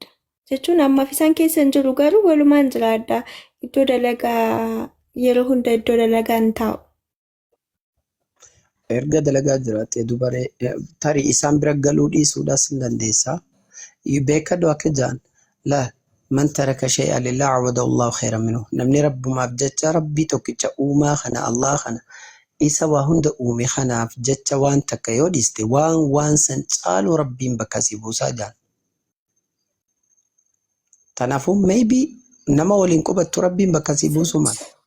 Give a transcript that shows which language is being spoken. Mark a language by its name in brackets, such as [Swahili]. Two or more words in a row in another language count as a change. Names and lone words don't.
[Oromo] Jechuun ammaaf isaan keessa hin jiru garuu walumaan jiraadha. Iddoo dalagaa yeroo hunda iddoo dalagaa hin taa'u. Erga dalagaa jiraattee dubaree tarii isaan bira galuu dhiisuudhaas hin dandeessaa. Beekadhu akka jaan laa [Arabic] من ترك شيئا لله عوضه الله خيرا منه. [Oromo] Namni rabbumaaf jecha rabbii tokkicha uumaa kana Allah kana isa waa hunda uume kanaaf jecha waan takka yoo dhiiste waan san caalu rabbiin bakka si buusaa jaan. Kanaafuu maybe nama waliin qubattu rabbiin bakka si buusu mala.